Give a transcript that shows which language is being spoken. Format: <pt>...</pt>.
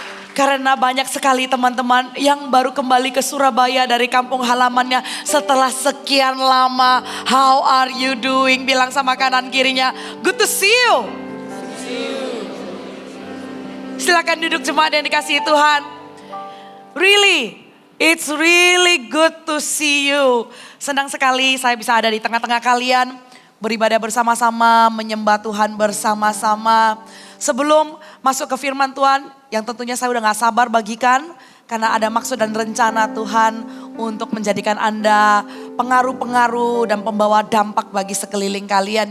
<id>Karena banyak sekali teman-teman yang baru kembali ke Surabaya dari kampung halamannya setelah sekian lama.</id> <en>How are you doing?</en> <id>Bilang sama kanan kirinya,</id> <en>good to see you.</en> <id>Silakan duduk jemaat yang dikasihi Tuhan.</id> <en>Really, it's really good to see you.</en> <id>Senang sekali saya bisa ada di tengah-tengah kalian. Beribadah bersama-sama, menyembah Tuhan bersama-sama. Sebelum masuk ke firman Tuhan, yang tentunya saya udah gak sabar bagikan. Karena ada maksud dan rencana Tuhan untuk menjadikan Anda pengaruh-pengaruh dan pembawa dampak bagi sekeliling kalian.</id>